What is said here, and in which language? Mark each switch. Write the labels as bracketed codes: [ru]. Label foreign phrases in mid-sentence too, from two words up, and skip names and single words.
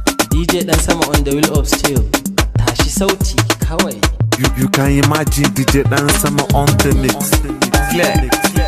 [en] D J Dan Sama on the wheel of steel. [ha] Tashi sauti kawai. [en] You, you can imagine D J Dan Sama on the mix. Flex.